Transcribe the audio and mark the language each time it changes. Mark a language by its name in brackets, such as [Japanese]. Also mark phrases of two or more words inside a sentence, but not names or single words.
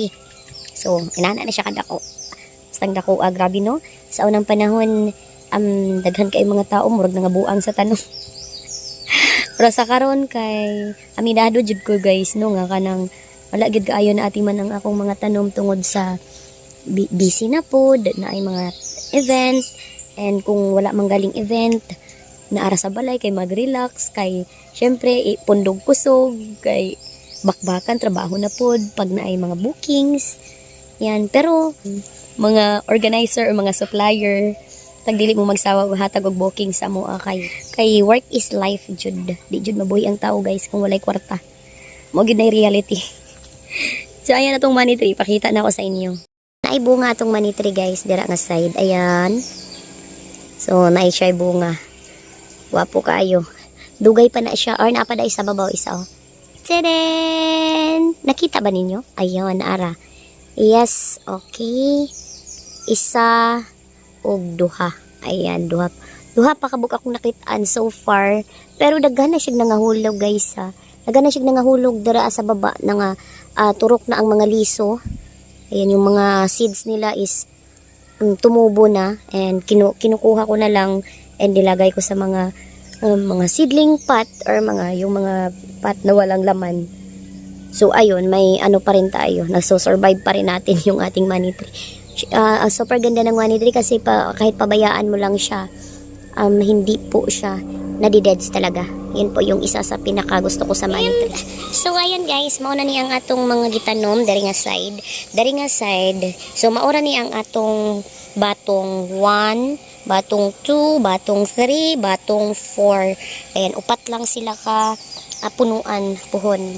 [Cebuano] So, inana na siya kadako. Bastang dako, grabe no? Sa unang panahon, daghan kay mga tao, murag nga buang sa tanong. Pero sa karon kay, aminado jud ko guys, no, nga kanang, wala gid kaayo na ati man ang akong mga tanom tungod sa busy na po, na ay mga event, and kung wala mang galing event, naara sa balay, kay mag-relax, kay, syempre, pundog kusog, kay, bakbakan, trabaho na pod, pag na ay mga bookings, yan. Pero, mga organizer o mga supplier, tagdili mo magsawa hatag og booking sa mo kay [English] work is life [Cebuano] jud. Di jud mabuhi ang tao guys kung walay kwarta. Mo gid na reality. So, ayan na tong [English] money tree. [Cebuano] Pakita na ako sa inyo. Naay bunga atong [English] money tree [Cebuano] guys, dira nga side. Ayan. So, naay siya bunga. Wapo kaayo. Dugay pa na siya. Or naapa na sa babaw isa oh. Tadaan! Nakita ba ninyo? Ayun, ara. [English] Yes, okay. [Cebuano] Isa og duha. Ayan, duha. Duha pa kabuk akong nakitaan [English] so far. [Cebuano] Pero daghan na siya nangahulog guys ha. Daghan na siya nangahulog dara sa baba nga turok na ang mga liso. [Filipino] Ayan, yung mga seeds nila is tumubo na. And kinukuha ko na lang and nilagay ko sa mga [English] seedling pot [Filipino] or yung mga pot na walang laman. So ayun, may ano pa rin tayo, nagso-survive pa rin natin yung ating [English] money tree. [Filipino] Super ganda ng [English] money tree [Filipino] kasi kahit pabayaan mo lang siya, hindi po siya nadideds talaga. Yun po yung isa sa pinaka gusto ko sa [English] money tree. [Cebuano] So ayun guys, mauna ni ang atong mga gitanom dari nga side. So maura ni ang atong batong 1, batong 2, batong 3, batong 4. Ayan, upat lang sila ka punuan puhon.